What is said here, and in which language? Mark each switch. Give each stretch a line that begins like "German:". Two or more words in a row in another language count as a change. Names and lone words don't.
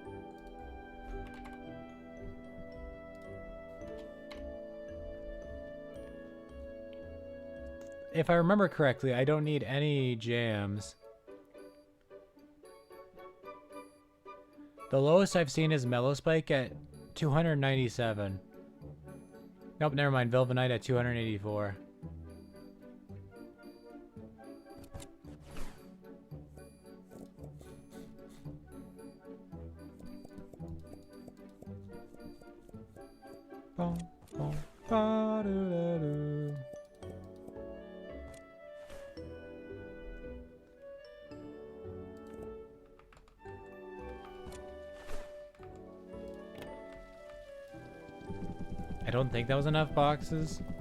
English: If I remember correctly, I don't need any jams. The lowest I've seen is Mellow Spike at 297. Nope, never mind. Velvenite at 284. Bum, bum, ba-do-da-do. I don't think that was enough boxes.